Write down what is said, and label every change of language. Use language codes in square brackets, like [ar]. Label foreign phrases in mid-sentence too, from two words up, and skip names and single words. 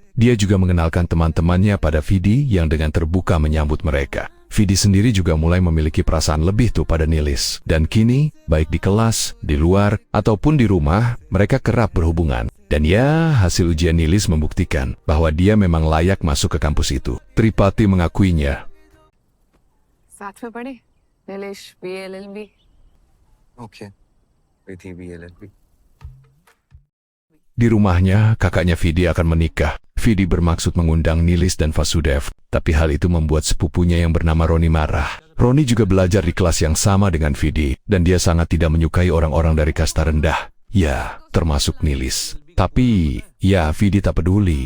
[id] Dia juga mengenalkan teman-temannya pada Vidi yang dengan terbuka menyambut mereka. Vidi sendiri juga mulai memiliki perasaan lebih tuh pada Nilis. Dan kini, baik di kelas, di luar, ataupun di rumah, mereka kerap berhubungan. Dan ya, hasil ujian Nilis membuktikan bahwa dia memang layak masuk ke kampus itu. Tripati mengakuinya. [hi] साथ में पढ़े नीलेश BLLB ओके Rithi BLLB. [id] Di rumahnya, kakaknya Vidi akan menikah. Vidi bermaksud mengundang Nilis dan Vasudev, tapi hal itu membuat sepupunya yang bernama Roni marah. Roni juga belajar di kelas yang sama dengan Vidi, dan dia sangat tidak menyukai orang-orang dari kasta rendah. Ya, termasuk Nilis. Tapi, ya Vidi tak peduli.